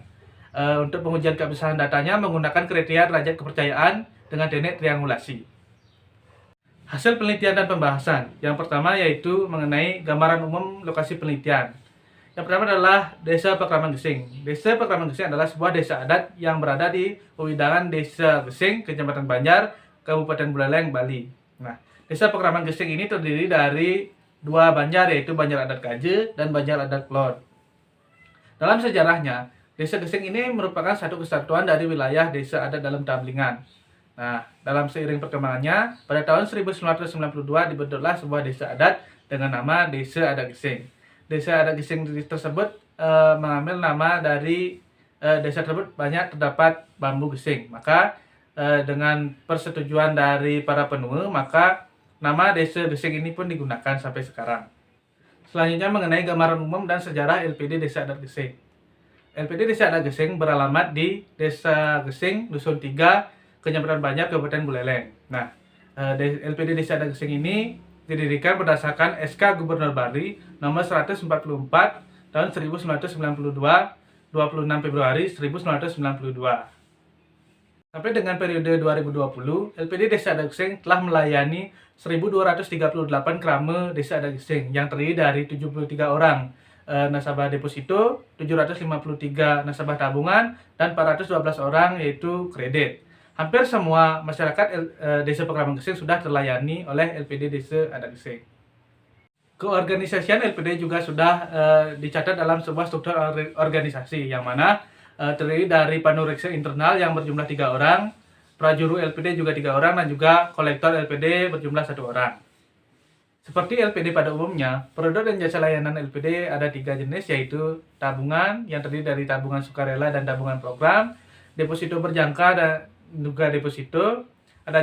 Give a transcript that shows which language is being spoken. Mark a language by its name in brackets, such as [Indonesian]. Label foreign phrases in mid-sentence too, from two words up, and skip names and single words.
[Indonesian] Untuk pengujian keabsahan datanya menggunakan kriteria derajat kepercayaan dengan teknik triangulasi. Hasil penelitian dan pembahasan. Yang pertama yaitu mengenai gambaran umum lokasi penelitian. Yang pertama adalah Desa Pekraman Gesing. Desa Pekraman Gesing adalah sebuah desa adat yang berada di wewidangan Desa Gesing, Kecamatan Banjar, Kabupaten Buleleng, Bali. Nah, Desa Pekraman Gesing ini terdiri dari 2 banjar, yaitu Banjar Adat Kaje dan Banjar Adat Klon. Dalam sejarahnya, Desa Gesing ini merupakan satu kesatuan dari wilayah desa adat dalam Tamlingan. Nah, dalam seiring perkembangannya, pada tahun 1992 dibentuklah sebuah desa adat dengan nama Desa Adat Gesing. Desa Adat Gesing tersebut mengambil nama dari desa tersebut banyak terdapat bambu gesing. Maka dengan persetujuan dari para penemu, maka nama Desa Gesing ini pun digunakan sampai sekarang. Selanjutnya mengenai gambaran umum dan sejarah LPD Desa Adat Gesing. LPD Desa Adat Gesing beralamat di Desa Gesing, Dusun 3, Kecamatan Banjar, Kabupaten Buleleng. Nah, LPD Desa Adat Gesing ini didirikan berdasarkan SK Gubernur Bali nomor 144 tahun 1992, 26 Februari 1992. Sampai dengan periode 2020, LPD Desa Adat Gesing telah melayani 1.238 krama Desa Adat Gesing yang terdiri dari 73 orang nasabah deposito, 753 nasabah tabungan, dan 412 orang yaitu kredit. Hampir semua masyarakat Desa Pekraman Gesing sudah terlayani oleh LPD Desa Adat Gesing. Keorganisasian LPD juga sudah dicatat dalam sebuah struktur organisasi yang mana terdiri dari panureksa internal yang berjumlah 3 orang, prajuru LPD juga 3 orang, dan juga kolektor LPD berjumlah 1 orang. Seperti LPD pada umumnya, produk dan jasa layanan LPD ada 3 jenis, yaitu tabungan yang terdiri dari tabungan sukarela dan tabungan program, deposito berjangka dan juga deposito, ada juga kredit.